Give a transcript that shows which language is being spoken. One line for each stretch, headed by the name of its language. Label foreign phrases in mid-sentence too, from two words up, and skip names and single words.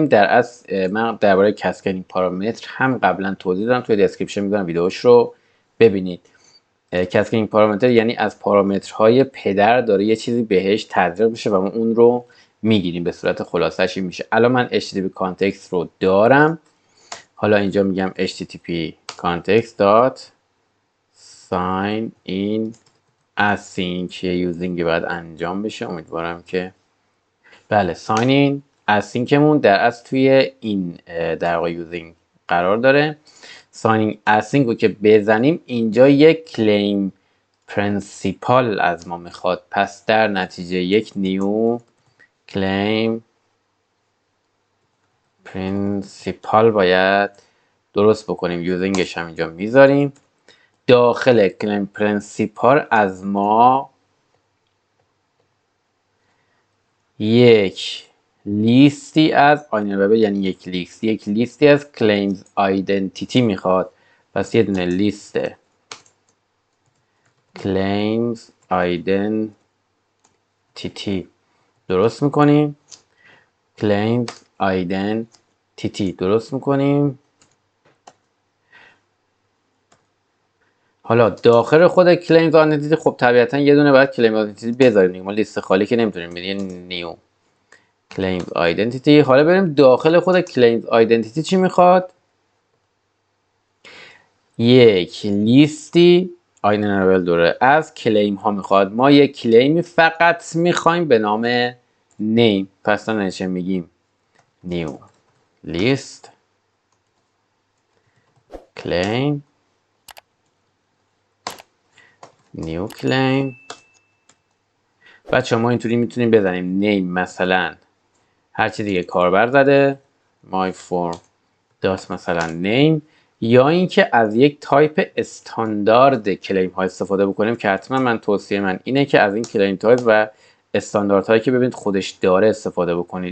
Persian: من درباره
English: cascading parameter
Persian: هم قبلا توضیح دادم، توی دسکریپشن میذارم ویدیوش رو ببینید.
English: cascading parameter
Persian: یعنی از پارامترهای پدر داره یه چیزی بهش تزریق میشه و ما اون رو میگیریم. به صورت خلاصش این میشه. الان من
English: http context
Persian: رو دارم، حالا اینجا میگم
English: http context dot sign in async
Persian: یوزینگ باید انجام بشه. امیدوارم که بله
English: sign in async
Persian: در از توی این در واقع یوزینگ قرار داره.
English: sign in async
Persian: رو که بزنیم اینجا یک
English: claim principal
Persian: از ما میخواد. پس در نتیجه یک
English: new claim principal
Persian: باید درست بکنیم. یوزینگش هم اینجا میذاریم. داخل
English: claim principal
Persian: از ما یک لیستی از یعنی یک لیستی از
English: claims identity
Persian: میخواد. پس یه دونه لیست
English: claims identity
Persian: درست میکنیم. حالا داخل خود
English: claims identity
Persian: خب طبیعتا یه دونه باید
English: claims identity
Persian: بذاریم. ما لیست خالی که نمیتونیم بدیم.
English: new claims identity.
Persian: حالا بریم داخل خود
English: claims identity
Persian: چی میخواد؟ یک لیستی آینرول داره از کلیم ها میخواد. ما یک کلیمی فقط میخوایم به نام name. پس نشه میگیم
English: new list claim new claim.
Persian: بچه ما اینطوری میتونیم بزنیم name مثلا هر چی دیگه کاربر زده
English: my form
Persian: داست مثلا name، یا اینکه از یک تایپ استاندارد کلیم ها استفاده بکنیم که حتما من توصیه من اینه که از این کلیم تایپ و استاندارد هایی که ببینید خودش داره استفاده بکنید.